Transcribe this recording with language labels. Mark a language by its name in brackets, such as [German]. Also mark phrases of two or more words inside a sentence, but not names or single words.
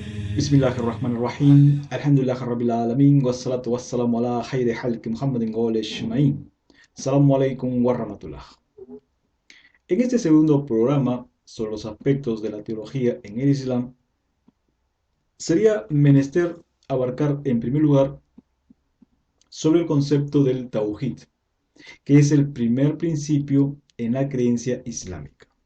[Arabic] بسم الله الرحمن الرحيم. الحمد لله رب العالمين. والصلاة والسلام على خير خلق محمد وآله أجمعين. السلام عليكم ورحمة الله. [Spanish] En este segundo programa sobre los aspectos de la teología en el Islam, sería menester abarcar en primer lugar sobre el concepto del Tawhid, que es el primer principio en la creencia islámica.